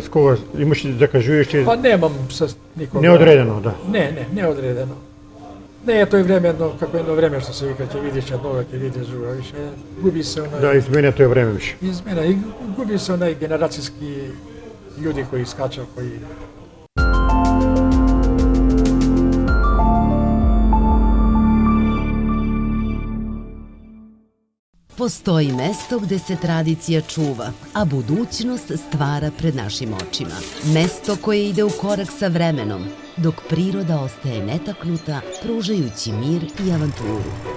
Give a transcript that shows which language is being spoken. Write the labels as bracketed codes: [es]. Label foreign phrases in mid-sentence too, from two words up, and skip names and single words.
[mk] С кого имаш да кажуваш? Па немам с никога. Неодредено, да. Не одредено. Не е тој време, како едно време што се вика, ќе видиш еднога, ќе видиш друга, више, губи се онај... Да, изменя тој време више. Измена, и губи се онај генерацијски луѓи кои скачат, кои... [sr] Postoji mesto gde se tradicija čuva, a budućnost stvara pred našim očima. Mesto koje ide u korak sa vremenom, dok priroda ostaje netaknuta, pružajući mir i avanturu.